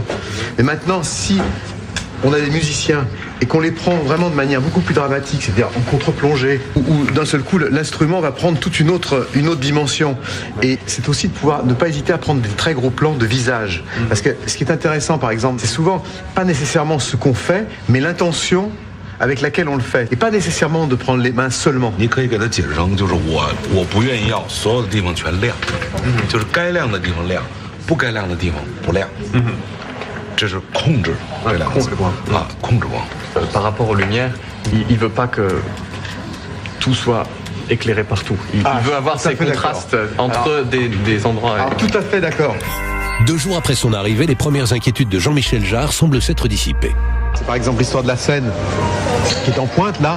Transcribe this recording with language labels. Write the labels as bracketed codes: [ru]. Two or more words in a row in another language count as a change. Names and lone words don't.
[fr] Mais maintenant, si on a des musiciens et qu'on les prend vraiment de manière beaucoup plus dramatique, c'est-à-dire en contre-plongée, où d'un seul coup l'instrument va prendre toute une autre dimension. Et c'est aussi de pouvoir ne pas hésiter à prendre des très gros plans de visage. Parce que ce qui est intéressant, par exemple, c'est souvent pas nécessairement ce qu'on fait, mais l'intention avec laquelle on le fait, et pas nécessairement de prendre les mains seulement. [zh] 你可以给他解释成，就是我不愿意要所有的地方全亮，就是该亮的地方亮，不该亮的地方不亮。这是控制这两个字啊，控制光。 [fr] Par rapport aux lumières, il veut pas que tout soit éclairé partout. Il veut avoir ces contrastes entre des endroits. Alors, tout à fait d'accord. 2 jours après son arrivée, les premières inquiétudes de Jean-Michel Jarre semblent s'être dissipées. C'est par exemple l'histoire de la scène qui est en pointe là.